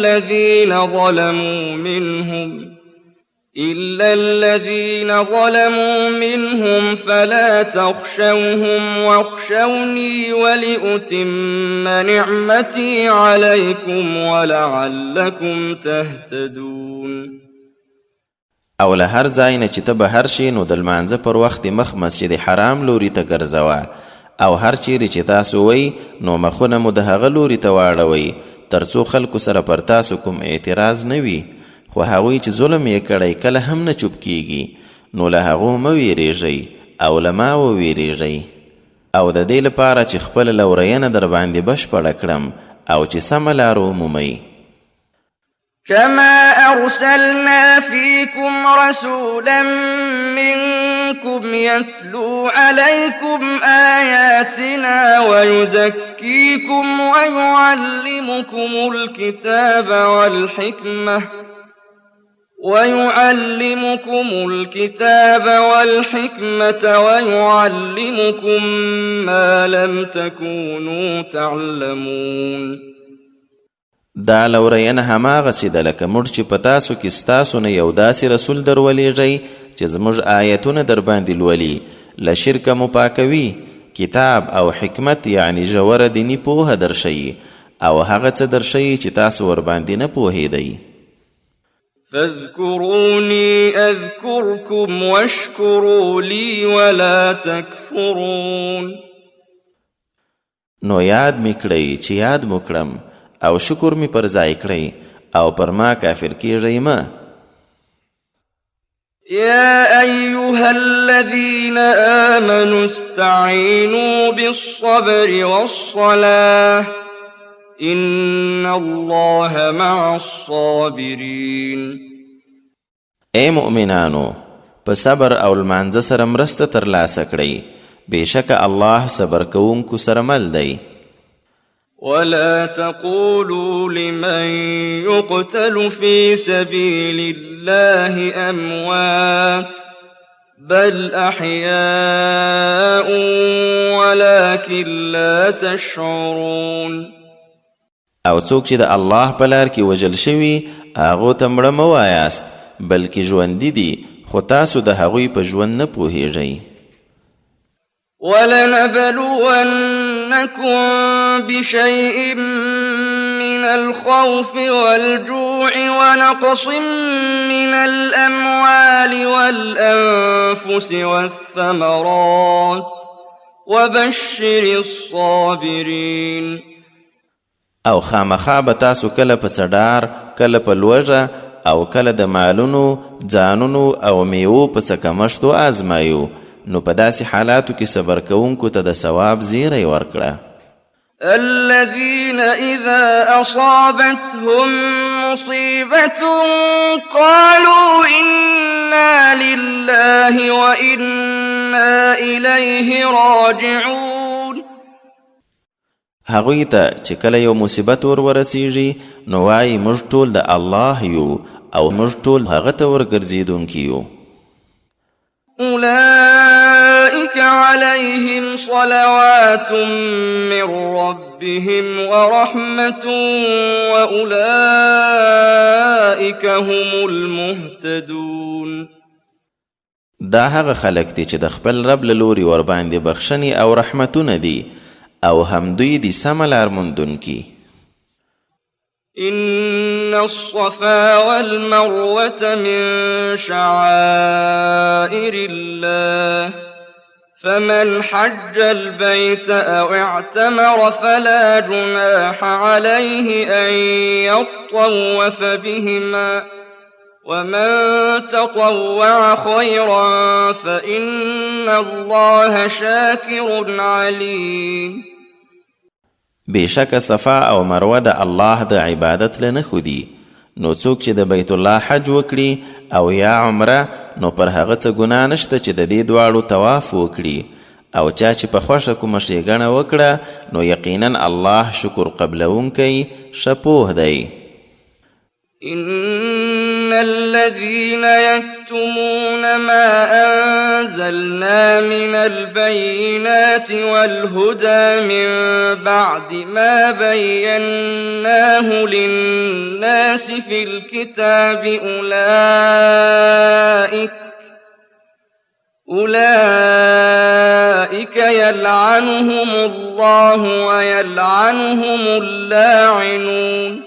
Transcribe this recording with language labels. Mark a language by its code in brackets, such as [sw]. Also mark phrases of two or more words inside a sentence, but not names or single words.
[ar] الذين ظلموا منهم فلا تخشوهم واخشوني ولأتم نعمتي عليكم ولعلكم تهتدون. [ps] او له هر ځای نه چې ته بهر شې نو د لمانځه پر وخت مخ مسجد حرام لوري ته ګرځوه او هر چیرې چې تاسو وئ نو مخونه مو د هغه لوري ته واړوئ تر څو خلکو سره پر تاسو کوم اعتراض نه وي. خو هغوی چې ظلم یې کړی کله هم نه چوپ کیږي نو له هغو مه ویریږئ او له ما وویریږئ او د دې لپاره چې خپله لورینه در باندې بشپړه کړم او چې سمه لار ومومئ. [ar] كما أرسلنا فيكم رسولا منكم يتلو عليكم آياتنا ويزكيكم ويعلمكم الكتاب والحكمة ويعلمكم ما لم تكونوا تعلمون. [ps] دا لورینه هماغسې ده لکه موږ چې په تاسو کې ستاسو نه یو داسې رسول در ولیږئ چې زموږ آیتونه در باندې لولي له شرکه مو پاکوي کتاب او حکمت یعنی ژوره دیني پوهه درښیي او هغه څه درښیي چې تاسو ورباندې نه پوهېدئ. [ar] فاذكروني أذكركم واشكروا لي ولا تكفرون. [ps] نو یاد می کړئ چې یاد مو کړم او شکر می پر ځای کړئ او پر ما کافر کیږئ مه. [ar] يا أيها الذين آمنوا استعينوا بالصبر والصلاة إن الله مع الصابرين. [ps] اے مؤمنانو په صبر او لمانځه سره مرسته ترلاسه کړئ بېشکه الله صبر کوونکو سره مل دی. [ar] ولا تقولوا لمن يقتل في سبيل الله أموات بل أحياء ولكن لا تشعرون. [ps] او څوک چې د الله په لار کې وژل شوي هغو ته مړه مه وایاست بلکې ژوندي دي خو تاسو د هغوی په ژوند نه پوهیږئ. [ar] ولنبلونكم بشيء من الخوف والجوع ونقص من الأموال والأنفس والثمرات وبشر الصابرين. [ps] او خامخا به تاسو کله په څډار کله په لوږه او کله د مالونو ځانونو او میوو په څه کمښت آزمایو نو په داسې حالاتو کې صبر کوونکو ته د ثواب زیری ورکړه. [ar] الذين إذا أصابتهم مصيبة قالوا إنا لله وإنا إليه راجعون. [ps] هغوی ته چې کله یو مصیبت ورسیږي نو وایي موږ ټول د الله یو او موږ ټول هغه ته ورګرځېدونکي یو. [ar] أولئك عليهم صلوات من ربهم ورحمة وأولئك هم المهتدون. [ps] دا هغه خلک دي چې د خپل رب له لوري ورباندې بخښنې او رحمتونه دي او هم دوی دي سمه لار موندونکي. [ar] إن الصفا والمروة من شعائر الله فمن حج البيت أو اعتمر فلا جناح عليه أن يطوف بهما ومن تطوع خيرا فإن الله شاكر عليم. [ps] بېشکه صفا او مروه د الله د عبادت له نښو دي نو څوک چې د بیت الله حج وکړي او یا عمره نو پر هغه څه ګناه نشته چې د دې دواړو طواف وکړي او چا چې په خوښه کومه ښېګڼه وکړه نو یقینا الله شکر قبلونکی ښه پوه دی. [ar] إن الذين يكتمون ما أنزلنا من البينات والهدى من بعد ما بيناه للناس في الكتاب أولئك يلعنهم الله ويلعنهم اللاعنون.